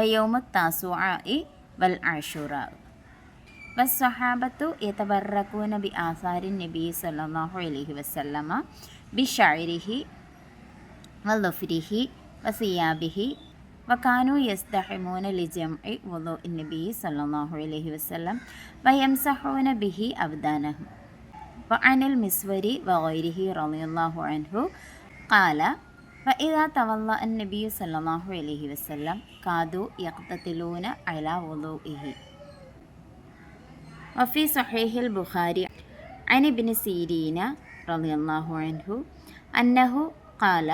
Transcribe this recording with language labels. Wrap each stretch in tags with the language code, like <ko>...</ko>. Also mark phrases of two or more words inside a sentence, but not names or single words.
<ar>يوم التاسوعاء والعاشوراء والصحابة يتبركون بآثار النبي صلى الله عليه وسلم بشعره وظفره وثيابه وكانوا يستهمون لجمع وضوء النبي صلى الله عليه وسلم ويمسحون به أبدانهم وعن المسوري وغيره رضي الله عنه قال فإذا تولى النبي صلى الله عليه وسلم كادوا يقتتلون على وضوئه. وفي صحيح البخاري عن ابن سيرين رضي الله عنه أنه قال</ar>